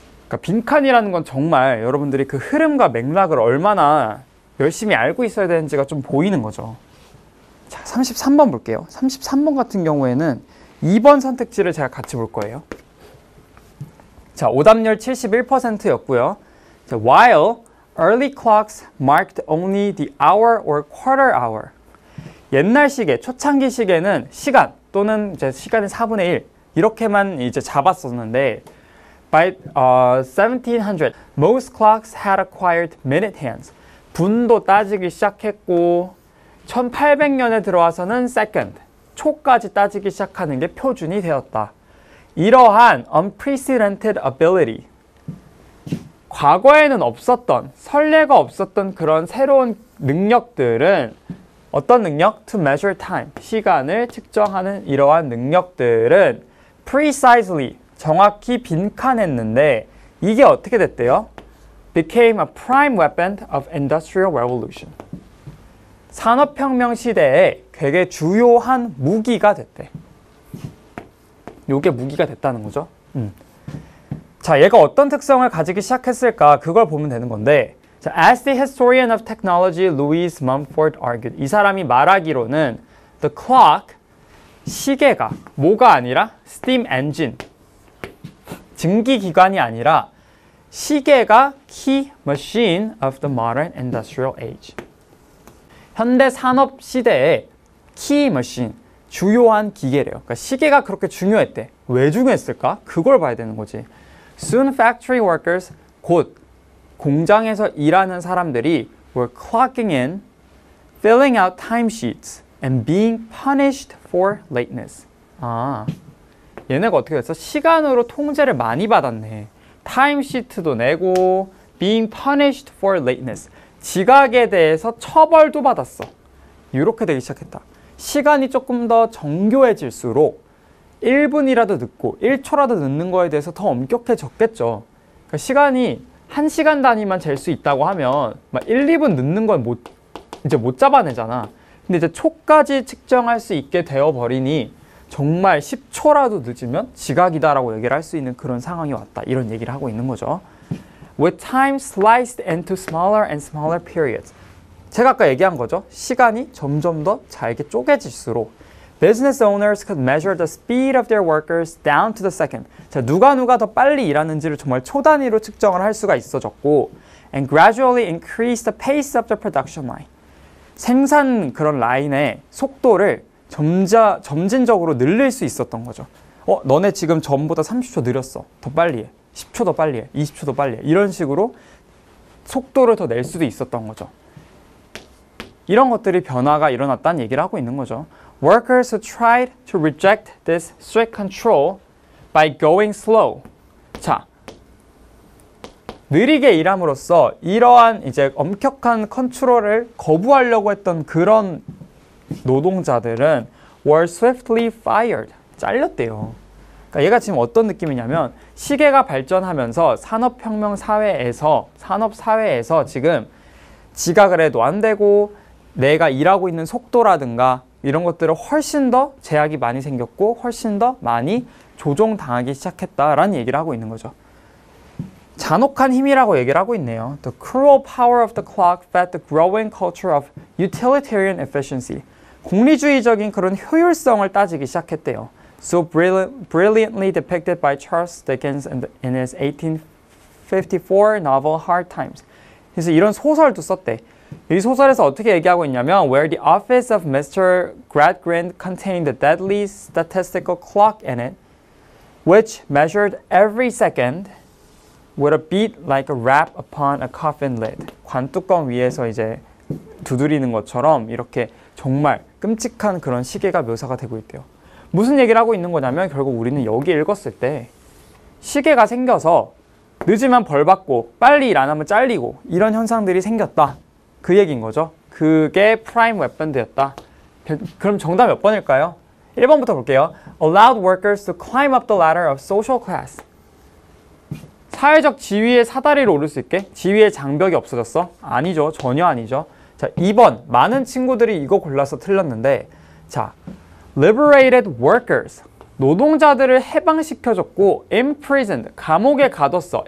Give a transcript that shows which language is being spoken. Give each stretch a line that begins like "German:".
Korean: 그러니까 빈칸이라는 건 정말 여러분들이 그 흐름과 맥락을 얼마나 열심히 알고 있어야 되는지가 좀 보이는 거죠. 자, 33번 볼게요. 33번 같은 경우에는 2번 선택지를 제가 같이 볼 거예요. 자, 오답률 71%였고요.
English: 자, while early clocks marked only the hour or quarter hour.
Korean: 옛날 시계, 초창기 시계는 시간 또는 이제 시간의 4분의 1 이렇게만 이제 잡았었는데
English: by 1700, most clocks had acquired minute hands.
Korean: 분도 따지기 시작했고 1800년에 들어와서는 second, 초까지 따지기 시작하는 게 표준이 되었다. 이러한
English: unprecedented ability,
Korean: 과거에는 없었던, 선례가 없었던 그런 새로운 능력들은 어떤 능력?
English: To measure time,
Korean: 시간을 측정하는 이러한 능력들은
English: precisely,
Korean: 정확히 빈칸했는데 이게 어떻게 됐대요?
English: Became a prime weapon of industrial revolution.
Korean: 산업혁명 시대에 되게 주요한 무기가 됐대. 요게 무기가 됐다는 거죠. 자, 얘가 어떤 특성을 가지기 시작했을까? 그걸 보면 되는 건데, 자,
English: as the historian of technology Louis Mumford argued,
Korean: 이 사람이 말하기로는
English: the clock,
Korean: 시계가 뭐가 아니라
English: steam engine,
Korean: 증기기관이 아니라 시계가
English: key machine of the modern industrial age.
Korean: 현대 산업 시대의
English: key machine,
Korean: 주요한 기계래요. 그러니까 시계가 그렇게 중요했대. 왜 중요했을까? 그걸 봐야 되는 거지.
English: Soon factory workers,
Korean: 곧 공장에서 일하는 사람들이
English: were clocking in, filling out timesheets, and being punished for lateness.
Korean: 아, 얘네가 어떻게 됐어? 시간으로 통제를 많이 받았네. 타임시트도 내고
English: being punished for lateness.
Korean: 지각에 대해서 처벌도 받았어. 이렇게 되기 시작했다. 시간이 조금 더 정교해질수록 1분이라도 늦고 1초라도 늦는 거에 대해서 더 엄격해졌겠죠. 그러니까 시간이 1시간 단위만 잴 수 있다고 하면 막 1, 2분 늦는 건 이제 못 잡아내잖아. 근데 이제 초까지 측정할 수 있게 되어버리니 정말 10초라도 늦으면 지각이다라고 얘기를 할 수 있는 그런 상황이 왔다. 이런 얘기를 하고 있는 거죠.
English: With time sliced into smaller and smaller periods.
Korean: 제가 아까 얘기한 거죠. 시간이 점점 더 잘게 쪼개질수록
English: business owners could measure the speed of their workers down to the second.
Korean: 자, 누가 더 빨리 일하는지를 정말 초 단위로 측정을 할 수가 있어졌고
English: and gradually increase the pace of the production line.
Korean: 생산 그런 라인의 속도를 점진적으로 늘릴 수 있었던 거죠. 너네 지금 전보다 30초 느렸어. 더 빨리 해. 10초 더 빨리 해. 20초 더 빨리 해. 이런 식으로 속도를 더 낼 수도 있었던 거죠. 이런 것들이 변화가 일어났다는 얘기를 하고 있는 거죠.
English: Workers who tried to reject this strict control by going slow.
Korean: 자, 느리게 일함으로써 이러한 이제 엄격한 컨트롤을 거부하려고 했던 그런 노동자들은
English: were swiftly fired.
Korean: 잘렸대요. 그러니까 얘가 지금 어떤 느낌이냐면 시계가 발전하면서 산업 사회에서 지금 지각을 해도 안 되고 내가 일하고 있는 속도라든가 이런 것들을 훨씬 더 제약이 많이 생겼고 훨씬 더 많이 조종당하기 시작했다라는 얘기를 하고 있는 거죠. 잔혹한 힘이라고 얘기를 하고 있네요.
English: The cruel power of the clock fed the growing culture of utilitarian efficiency.
Korean: 공리주의적인 그런 효율성을 따지기 시작했대요.
English: So brilliantly depicted by Charles Dickens in his 1854 novel Hard Times.
Korean: 그래서 이런 소설도 썼대. 이 소설에서 어떻게 얘기하고 있냐면
English: Where the office of Mr. Gradgrind contained a deadly statistical clock in it which measured every second with a beat like a rap upon a coffin lid.
Korean: 관뚜껑 위에서 이제 두드리는 것처럼 이렇게 정말 끔찍한 그런 시계가 묘사가 되고 있대요. 무슨 얘기를 하고 있는 거냐면 결국 우리는 여기 읽었을 때 시계가 생겨서 늦으면 벌 받고 빨리 일 안 하면 잘리고 이런 현상들이 생겼다. 그 얘기인 거죠. 그게 프라임 웨펀드였다. 그럼 정답 몇 번일까요? 1번부터 볼게요.
English: Allowed workers to climb up the ladder of social class.
Korean: 사회적 지위의 사다리를 오를 수 있게? 지위의 장벽이 없어졌어? 아니죠. 전혀 아니죠. 자, 2번. 많은 친구들이 이거 골라서 틀렸는데 자,
English: liberated workers.
Korean: 노동자들을 해방시켜줬고
English: imprisoned,
Korean: 감옥에 가뒀어.